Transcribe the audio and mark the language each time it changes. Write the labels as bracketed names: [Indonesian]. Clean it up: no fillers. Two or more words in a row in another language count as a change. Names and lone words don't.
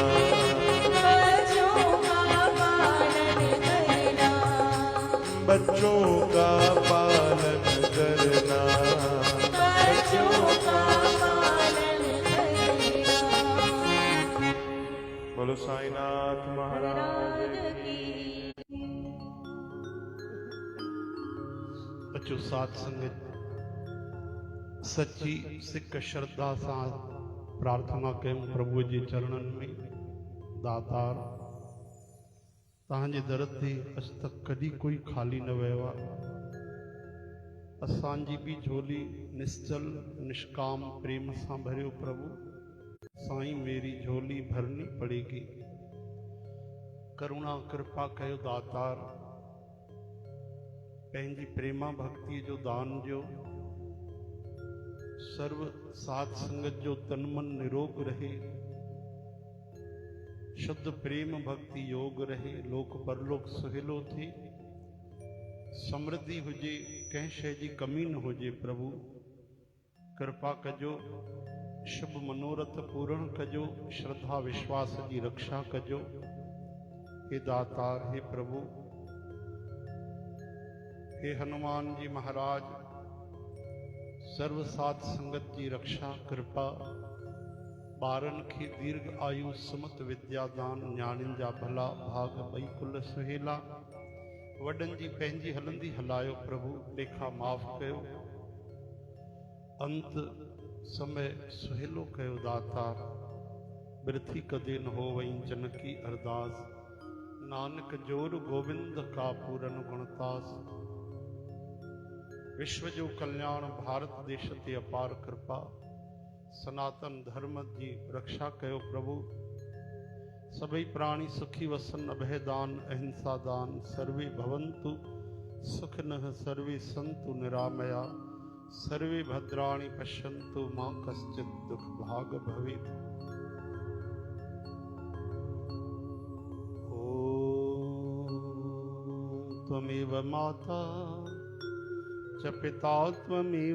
[Hindi] बच्चों का पालन करना। बच्चों का पालन करना। बच्चों का पालन करना। बोलो साईनाथ महाराज की। [Sindhi] अचो साध संगत सच्ची सिक श्रद्धा सां प्रार्थना कयूं प्रभु जे चरणनि में। दातार तव्हांजे दर ते अॼु तक कॾहिं कोई खाली न वियो आहे। असांजी बि झोली निश्चल निष्काम प्रेम सां भरियो प्रभु। [Hindi] साईं मेरी झोली भरनी पड़ेगी। [Sindhi] करुणा कृपा कयो दातार, पंहिंजी प्रेमा भक्ति जो दान जो। सर्व साध संगत जो तन मन निरोग रहे, शुद्ध प्रेम भक्ति योग रहे, लोक परलोक सुहेलो थे, समृद्धि हुजे, कंहिं शइ जी कमी न हुजे। प्रभु कृपा कजो, शुभ मनोरथ पूर्ण कजो, श्रद्धा विश्वास की रक्षा कजो। हे दातार, हे प्रभु, हे हनुमान जी महाराज, सर्व साध संगत की रक्षा कृपा। ॿारनि खे दीर्घ आयु सुमत विद्यादान, न्याणियुनि जा भला भाग ॿई कुल सुहेला। वॾनि जी पंहिंजी हलंदी हलायो प्रभु, लेखा माफ़ कयो, अंत समय सुहेलो कयो दातार। [Punjabi] बिरथी कदे न हो वहीं जनकी अरदास, नानक जोर गोविंद का पूरन गुणतास। [Sindhi] विश्व जो कल्याण भारत देश ते अपार कृपा। सनातन धर्म की रक्षा कयो प्रभु। सभई प्राणी सुखी वसन, अभय दान अहिंसा दान। [Sanskrit] सर्वे भवन्तु सुखिनः, सर्वे सन्तु निरामया, सर्वे भद्राणि पश्यन्तु मा कश्चित् दुख भाग भवेत्। ॐ त्वमेव माता च पिता त्वमेव,